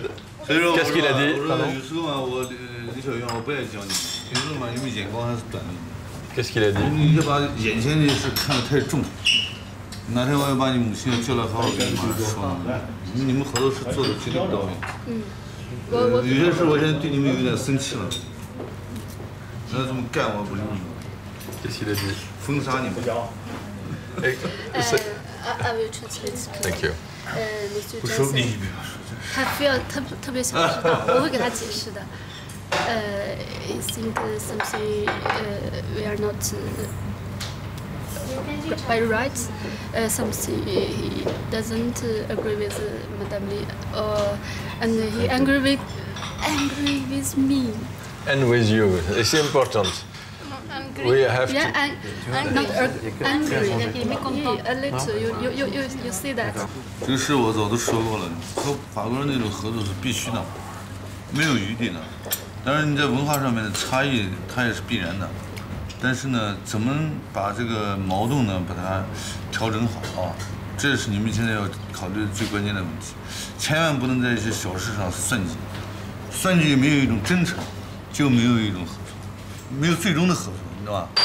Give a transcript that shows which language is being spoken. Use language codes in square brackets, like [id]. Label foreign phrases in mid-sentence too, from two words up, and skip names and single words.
[zh] 所以说， [fr] Qu'est-ce qu'il a dit? [zh] 我说有时候嘛，李小元，我不爱教你，有时候嘛，因为眼光还是短的。 [fr] Qu'est-ce qu'il a dit? [zh] 你要把眼前的事看得太重。哪天我要把你母亲叫来，好好跟你妈说，你们好多事做的绝对不到位。有些事我现在对你们有点生气了。要这么干我不理你。 [fr] Qu'est-ce qu'il a dit? [zh] 封杀你们。 [en] I will translate. Thank you. Mr. [zh] 不说 Johnson，你不要说这事。他非要特别想知道，我会给他解释的。 [en] I think something we are not by rights. Something he doesn't agree with Madame Lee, and he angry with me. And with you, it's important. We have Yeah, to. not angry. A little. You see that. [zh] 这个事我早都说过了，和法国人那种合作是必须的，没有余地的。当然你在文化上面的差异，它也是必然的。但是呢，怎么把这个矛盾呢，把它调整好啊？这是你们现在要考虑的最关键的问题，千万不能在一些小事上算计，算计没有一种真诚，就没有一种合作，没有最终的合作，你知道吧？